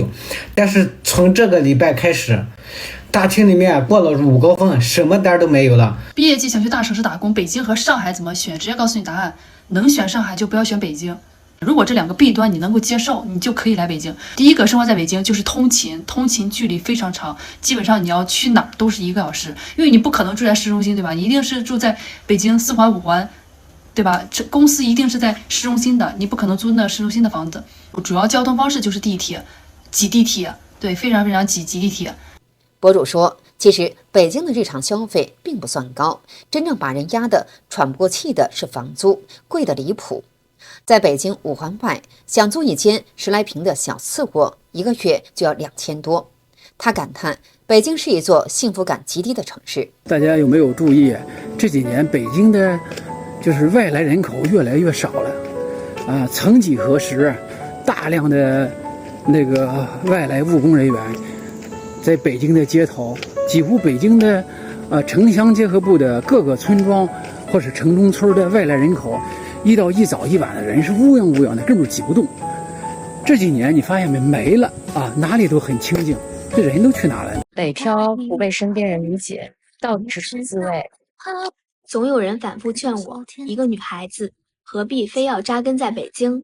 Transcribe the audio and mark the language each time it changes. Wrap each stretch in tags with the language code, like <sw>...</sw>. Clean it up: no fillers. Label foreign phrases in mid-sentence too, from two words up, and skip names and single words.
<zh>但是從這個禮拜開始，大廳裡面過了午高峰，什麼單都沒有了。畢業季想去大城市打工，北京和上海怎麼選？直接告訴你答案，能選上海就不要選北京。如果這2個弊端你能夠接受，你就可以來北京。第一個，生活在北京就是通勤距離非常長，基本上你要去哪兒都是1個小時，因為你不可能住在市中心，对吧？你一定是住在北京4環5環，对吧？這公司一定是在市中心的，你不可能租那市中心的房子。主要交通方式就是地鐵，擠地鐵，對，非常非常擠地鐵。博主說，其實北京的日常消費並不算高，真正把人壓得喘不過氣的是房租，貴得離譜。在北京5環外，想租一間10來平的小次臥，1個月就要2000多。他感嘆，北京是一座幸福感極低的城市。大家有沒有注意，這幾年北京的就是外來人口越來越少了，曾幾何時，大量的那個外來務工人員在北京的街頭，幾乎北京的城鄉結合部的各個村莊或是城中村的外來人口，一早一晚的人是烏泱的，根本擠不動。這幾年你發現沒了啊，哪裡都很清靜，這人都去哪了？北漂不被身邊人理解，到底是什麼滋味？總有人反覆勸我，一個女孩子何必非要扎根在北京？</zh>